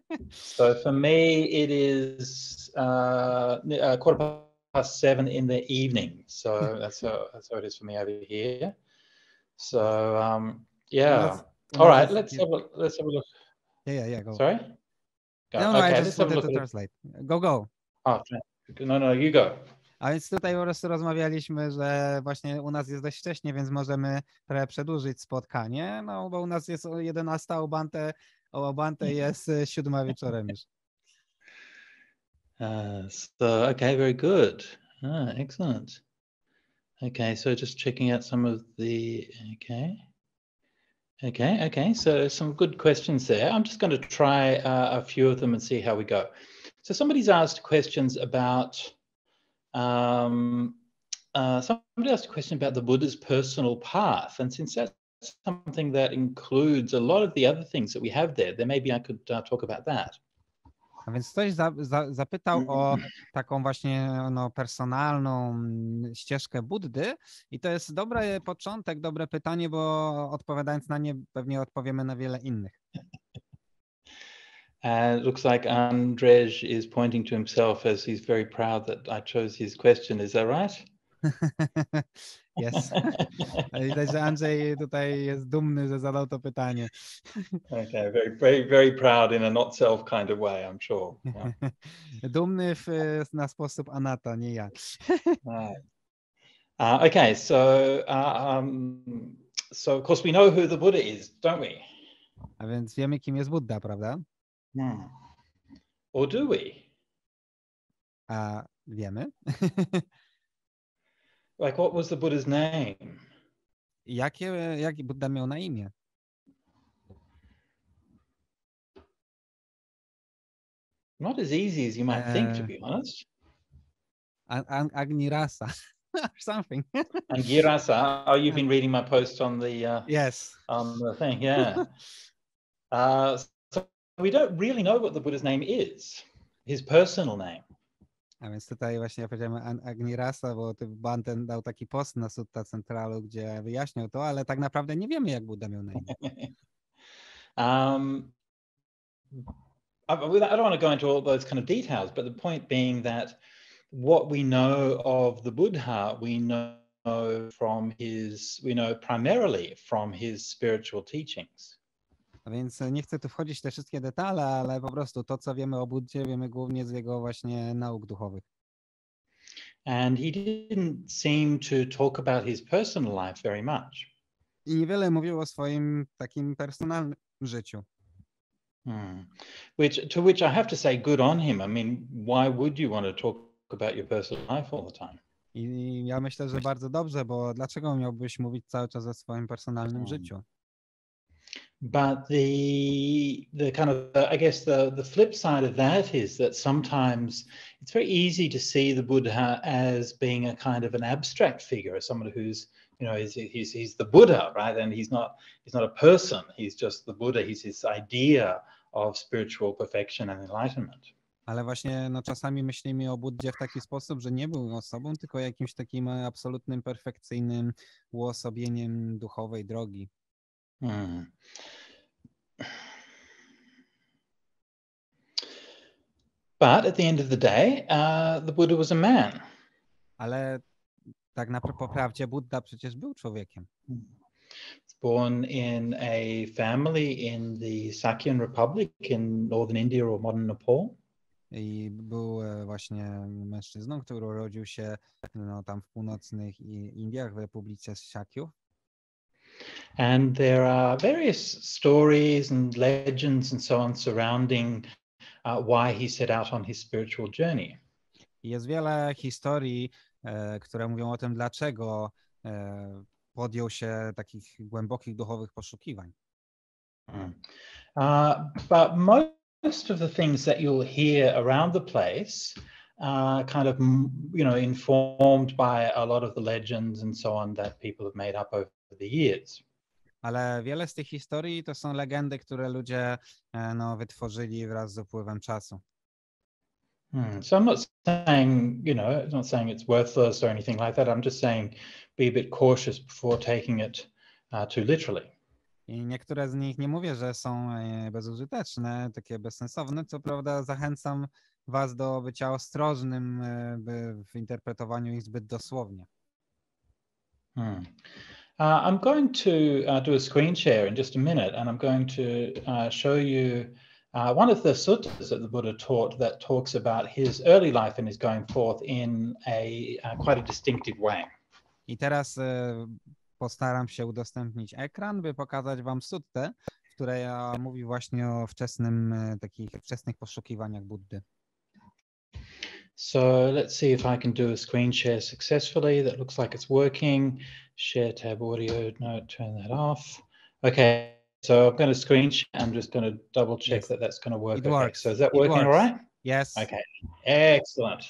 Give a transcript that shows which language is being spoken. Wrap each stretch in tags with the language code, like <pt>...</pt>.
<en>So for me, it is 7:15 in the evening. So that's how it is for me over here. So yeah. All right. Let's have a look. Yeah. Go. Sorry. Go. No, okay, I just wanted to translate. Go. Oh, no, you go.</en> <pl>A więc tutaj po prostu rozmawialiśmy, że właśnie u nas jest dość wcześnie, więc możemy trochę przedłużyć spotkanie, no bo u nas jest 11, a u Bhante jest 7 wieczorem już.</pl> <en>Okay, very good. Excellent. Okay, so just checking out some of the, okay. So some good questions there. I'm just going to try a few of them and see how we go. So somebody's asked questions about, somebody asked a question about the Buddha's personal path. And since that's something that includes a lot of the other things that we have there, then maybe I could talk about that.</en> <pl>A więc ktoś zapytał o taką właśnie personalną ścieżkę Buddy i to jest dobry początek, dobre pytanie, bo odpowiadając na nie pewnie odpowiemy na wiele innych.</pl> <en>Looks like Andrzej is pointing to himself as he's very proud that I chose his question. Is that right? Yes.</en> <pl>Widać, że Andrzej tutaj jest dumny, że zadał to pytanie.</pl> <en>Okay, very proud in a not self kind of way, I'm sure. Yeah.</en> <pl>Dumny na sposób Anata, nie ja.</pl> <en>Right. Okay, so of course we know who the Buddha is, don't we?</en> <pl>A więc wiemy, kim jest Buddha, prawda?</pl> <en>Or do we?</en> <pl>A wiemy?</pl> <en>Like, what was the Buddha's name?</en> <pl>Jaki Buddha miał na imię?</pl> <en>Not as easy as you might think, to be honest. Agni-rasa or something. Angirasa. Oh, you've been reading my post on the Yes. On the thing, yeah. So we don't really know what the Buddha's name is, his personal name.</en> <pl>A więc tutaj właśnie ja powiedziałem Agni-rasa, bo Bhante dał taki post na Sutta Centralu, gdzie wyjaśniał to, ale tak naprawdę nie wiemy, jak Buddha miał na imię.</pl> <en>I don't want to go into all those kind of details, but the point being that what we know of the Buddha, we know primarily from his spiritual teachings.</en> <pl>A więc nie chcę tu wchodzić w te wszystkie detale, ale po prostu to, co wiemy o Buddzie, wiemy głównie z jego właśnie nauk duchowych.</pl> <en>And he didn't seem to talk about his personal life very much.</en> <pl>I niewiele mówił o swoim takim personalnym życiu.</pl> <en>To which I have to say, good on him. I mean, why would you want to talk about your personal life all the time?</en> <pl>I ja myślę, że bardzo dobrze, bo dlaczego miałbyś mówić cały czas o swoim personalnym życiu?</pl> <en>But the kind of I guess the flip side of that is that sometimes it's very easy to see the Buddha as being a kind of an abstract figure, as someone who's he's the Buddha, right? And he's not a person. He's just the Buddha. He's this idea of spiritual perfection and enlightenment.</en> <pl>Ale właśnie czasami myślimy o Buddzie w taki sposób, że nie był osobą, tylko jakimś takim absolutnym, perfekcyjnym uosobieniem duchowej drogi.</pl> <en>But at the end of the day, the Buddha was a man.</en> <pl>Ale tak po prawdzie Buddha przecież był człowiekiem.</pl> <en>Born in a family in the Sakyan Republic in northern India or modern Nepal.</en> <pl>I był właśnie mężczyzną, który urodził się tam w północnych Indiach, w Republice Sakyów.</pl> <en>And there are various stories and legends and so on surrounding why he set out on his spiritual journey.</en> <pl>Jest wiele historii, które mówią o tym, dlaczego podjął się takich głębokich duchowych poszukiwań.</pl> <en>But most of the things that you'll hear around the place are kind of, informed by a lot of the legends and so on that people have made up over the years.</en> <pl>Ale wiele z tych historii to są legendy, które ludzie wytworzyli wraz z upływem czasu.</pl> <en>So I'm not saying, it's worthless or anything like that. I'm just saying be a bit cautious before taking it too literally.</en> <pl>I niektóre z nich nie mówię, że są bezużyteczne, takie bezsensowne. Co prawda zachęcam was do bycia ostrożnym w interpretowaniu ich zbyt dosłownie.</pl> <en>I'm going to do a screen share in just a minute, and I'm going to show you one of the suttas that the Buddha taught that talks about his early life and his going forth in quite a distinctive way.</en> <pl>I teraz postaram się udostępnić ekran, by pokazać wam suttę, w której mówi właśnie o takich wczesnych poszukiwaniach Buddy.</pl> <en>So let's see if I can do a screen share successfully. That looks like it's working. Share tab audio, no, turn that off. Okay, so I'm going to screen share. I'm just going to double check that that's going to work. It works. So is that working all right? Yes. Okay, excellent.</en>